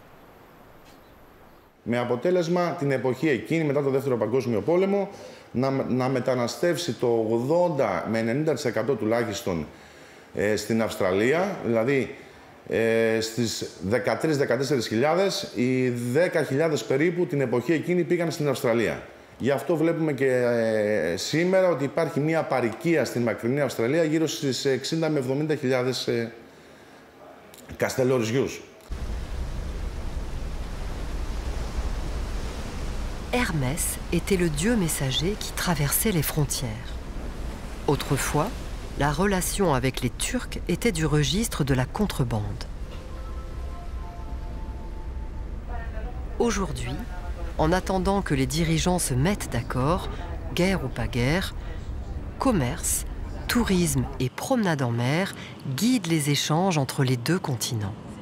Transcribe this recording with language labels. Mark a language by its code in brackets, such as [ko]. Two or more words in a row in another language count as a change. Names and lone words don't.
[el] Με αποτέλεσμα την εποχή εκείνη, μετά το Δεύτερο Παγκόσμιο Πόλεμο, να μεταναστεύσει το 80 με 90% τουλάχιστον στην Αυστραλία, δηλαδή στις 13-14.000, οι 10.000 περίπου την εποχή εκείνη πήγαν στην Αυστραλία. Γι' αυτό βλέπουμε και σήμερα ότι υπάρχει μια παροικία στην μακρινή Αυστραλία γύρω στις 60 με 70.000 καστελοριζιούς. [fr] Hermès était le dieu messager qui traversait les frontières. Autrefois, la relation avec les Turcs était du registre de la contrebande. Aujourd'hui, en attendant que les dirigeants se mettent d'accord, guerre ou pas guerre, commerce, tourisme et promenade en mer guident les échanges entre les deux continents.